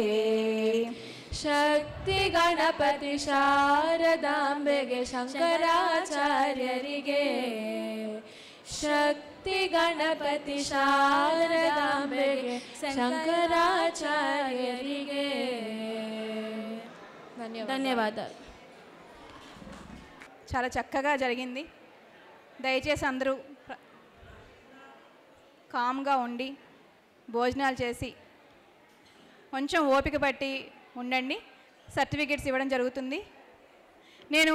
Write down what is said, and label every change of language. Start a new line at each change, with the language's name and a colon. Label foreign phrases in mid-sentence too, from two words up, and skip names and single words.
Kannada: ಶಕ್ತಿ ಗಣಪತಿ ಶಾರದಾಂಬೆಗೆ ಶಂಕರಾಚಾರ್ಯರಿಗೆ ಶಕ್ತಿ ಗಣಪತಿ ಶಾರದಾಂಬೆಗೆ ಶಂಕರಾಚಾರ್ಯರಿಗೆ ಧನ್ಯವಾದಾలు.
Telugu: చాలా చక్కగా జరిగింది. దయచేసి అందరూ కామ్గా ఉండి భోజనాలు చేసి కొంచెం ఓపిక పట్టి ఉండండి. సర్టిఫికేట్స్ ఇవ్వడం జరుగుతుంది. నేను